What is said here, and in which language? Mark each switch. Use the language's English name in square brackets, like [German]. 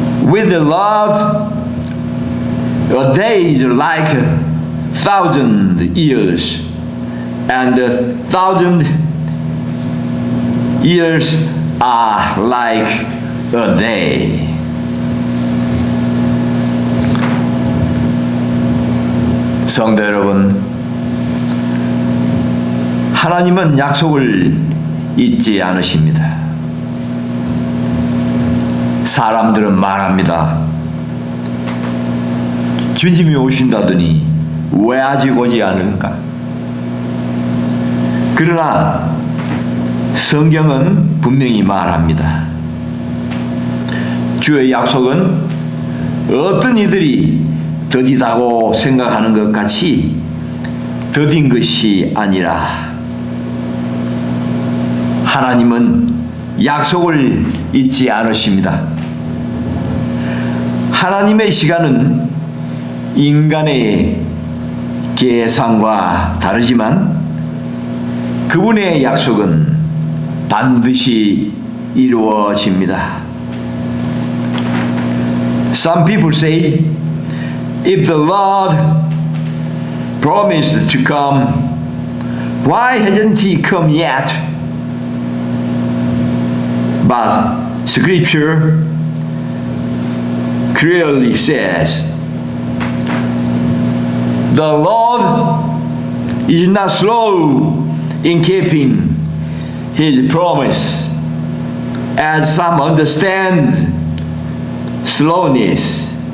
[English] With the love, a day is like 1,000 years, and 1,000 years are like a day. [Korean] 성도 여러분, 하나님은 약속을 잊지 않으십니다. 사람들은 말합니다. 주님이 오신다더니 왜 아직 오지 않은가? 그러나 성경은 분명히 말합니다. 주의 약속은 어떤 이들이 더디다고 생각하는 것 같이 더딘 것이 아니라 하나님은 약속을 잊지 않으십니다. 하나님의 시간은 인간의 계산과 다르지만 그분의 약속은 반드시 이루어집니다. [English] Some people say, if the Lord promised to come, why hasn't He come yet? But Scripture clearly says, the Lord is not slow in keeping His promise, as some understand slowness.